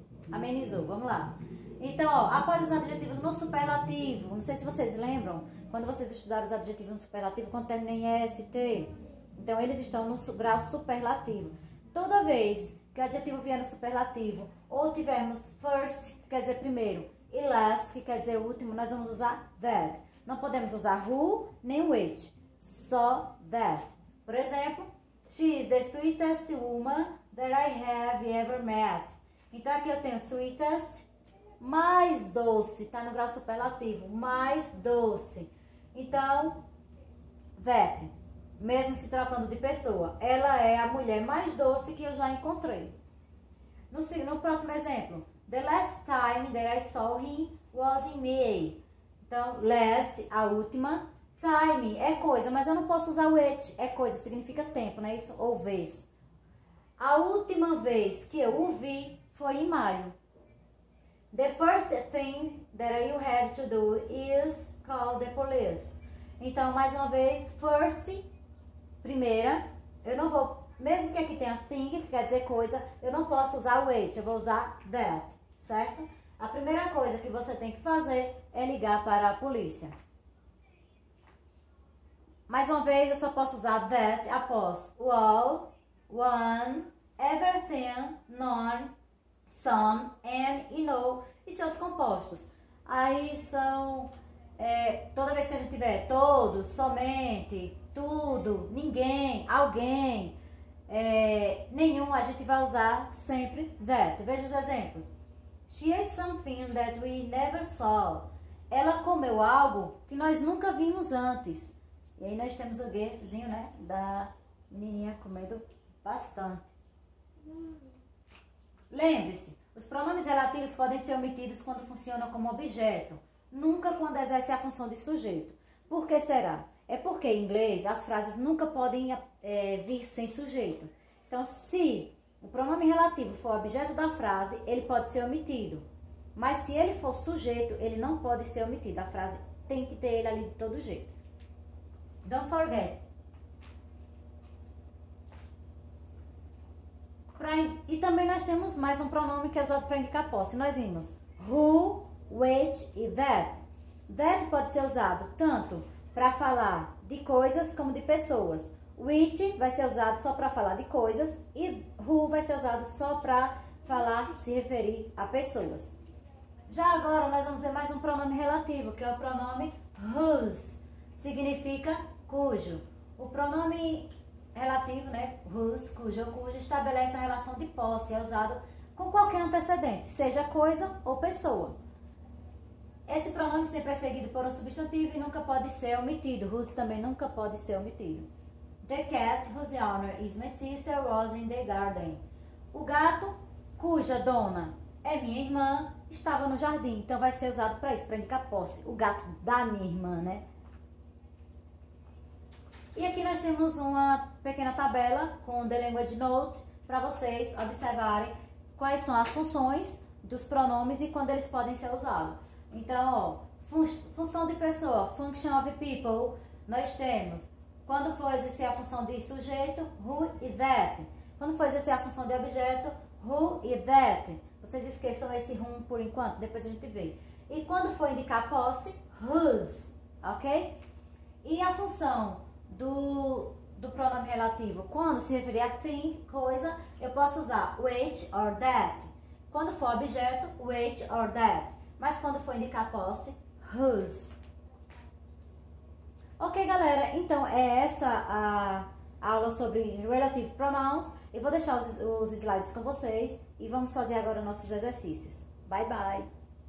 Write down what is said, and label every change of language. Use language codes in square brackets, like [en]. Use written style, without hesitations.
[pt] amenizou. Vamos lá. Então, ó, após os adjetivos no superlativo, não sei se vocês lembram, quando vocês estudaram os adjetivos no superlativo, quando termina em ST, então eles estão no grau superlativo. Toda vez que o adjetivo vier no superlativo, ou tivermos first, que quer dizer primeiro, e last, que quer dizer último, nós vamos usar that. Não podemos usar who nem which, só that. Por exemplo, [en] she is the sweetest woman that I have ever met. [pt] Então aqui eu tenho sweetest, mais doce, tá no grau superlativo, mais doce. Então, that, mesmo se tratando de pessoa, ela é a mulher mais doce que eu já encontrei. No próximo exemplo, [en] the last time that I saw him was in May. [pt] Então, last, a última, time é coisa, mas eu não posso usar which, é coisa, significa tempo, não é isso? Ou vez. A última vez que eu o vi foi em maio. [en] The first thing that you have to do is call the police. [pt] Então, mais uma vez, first, primeira, eu não vou, mesmo que aqui tenha thing, que quer dizer coisa, eu não posso usar which, eu vou usar that, certo? A primeira coisa que você tem que fazer é ligar para a polícia. Mais uma vez, eu só posso usar that após all, one, everything, none, some, and, you know, e seus compostos. Aí são, toda vez que a gente tiver todos, somente, tudo, ninguém, alguém, nenhum, a gente vai usar sempre that. Veja os exemplos. [en] She ate something that we never saw. [pt] Ela comeu algo que nós nunca vimos antes. E aí nós temos o gifzinho, né, da menininha comendo bastante. Lembre-se, os pronomes relativos podem ser omitidos quando funcionam como objeto, nunca quando exercem a função de sujeito. Por que será? É porque em inglês as frases nunca podem vir sem sujeito. Então, se o pronome relativo for objeto da frase, ele pode ser omitido. Mas se ele for sujeito, ele não pode ser omitido. A frase tem que ter ele ali de todo jeito. [en] Don't forget. [pt] E também nós temos mais um pronome que é usado para indicar posse. Nós vimos who, which e that. That pode ser usado tanto para falar de coisas como de pessoas. Which vai ser usado só para falar de coisas e who vai ser usado só para falar, se referir a pessoas. Já agora nós vamos ver mais um pronome relativo, que é o pronome whose. Significa cujo. O pronome relativo, né, whose, cujo ou cuja, estabelece uma relação de posse, é usado com qualquer antecedente, seja coisa ou pessoa. Esse pronome sempre é seguido por um substantivo e nunca pode ser omitido. Whose também nunca pode ser omitido. The cat, whose owner is my sister, was in the garden. O gato, cuja dona é minha irmã, estava no jardim. Então vai ser usado para isso, para indicar posse. O gato da minha irmã, né? E aqui nós temos uma pequena tabela com The Language Note para vocês observarem quais são as funções dos pronomes e quando eles podem ser usados. Então, ó, função de pessoa, [en] function of people, [pt] nós temos quando for exercer a função de sujeito, who e that. Quando for exercer a função de objeto, who e that. Vocês esqueçam esse whom por enquanto, depois a gente vê. E quando for indicar posse, whose, ok? E a função do pronome relativo, quando se referir a thing, coisa, eu posso usar which or that. Quando for objeto, which or that. Mas quando for indicar posse, whose. Ok, galera, então é essa a aula sobre Relative Pronouns. Eu vou deixar os slides com vocês e vamos fazer agora nossos exercícios. [en] Bye, bye!